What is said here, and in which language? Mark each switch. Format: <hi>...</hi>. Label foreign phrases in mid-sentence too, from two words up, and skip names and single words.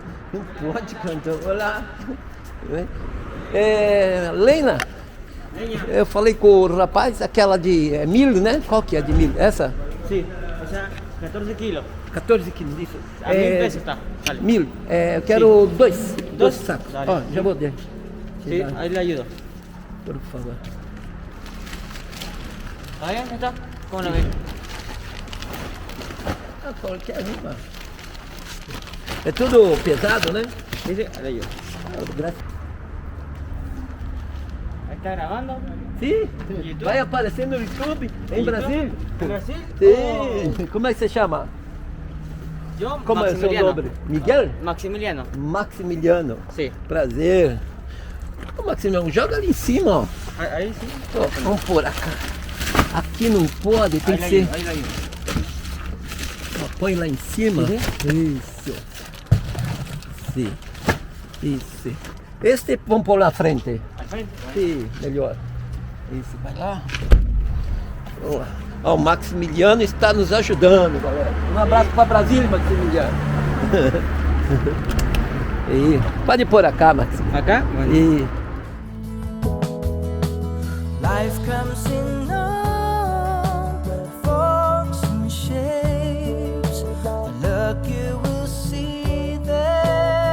<pt>Não pode, cantão. Olá. Lena. Eu falei com o rapaz, aquela de milho, né? Qual que é de milho? Essa? Sim, essa 14 quilos. 14 quilos, isso. A 1000 pesos tá. Vale. Milho. Eu quero dois sacos.</pt> <es>Dale.</es> <pt>Ó, já vou der.</pt> <es>Sí, ahí le ayudo. Por favor. Ahí está. ¿Cómo la ves?</es> <pt>Qualquer uma. É tudo pesado, né?</pt> <es>Sí, sí, ahí le ayudo.</es> <pt>Graças.</pt> <es>Ahí está grabando.</es> <pt>Sim, YouTube? vai aparecer no YouTube em Brasil.</pt> <es>¿En Brasil?</es> <pt>Sim. Como é que você chama?</pt> <es>Yo,</es> <pt>Como é o seu</pt> <es>Maximiliano.</es> <pt>nome? Miguel?</pt> <es>Maximiliano. Maximiliano. Sí.</es> <pt>Prazer. Ô, Maximiliano, joga ali em cima, ó.</pt> <es>Ahí sí.</es> <pt>Ó, vamos por cá. Aqui não pode, tem</pt> <es>Ahí</es> <pt>que</pt> <es>le</es> <pt>ser.</pt> <es>ayudo, ahí le ayudo.</es> <pt>Ó, põe lá em cima. Isso. Sim. Isso. Este vamos pôr na frente.</pt> <es>Al frente.</es> <pt>Sim, melhor. Isso, vai lá. Vamos lá. Ó, o Maximiliano está nos ajudando, galera. Um abraço para Brasília, Maximiliano. E pode pôr cá, Max.</pt> <es>Acá. Bueno.</es> <pt>E</pt> <en>Life comes in all forms and shapes. The luck you will see there.</en>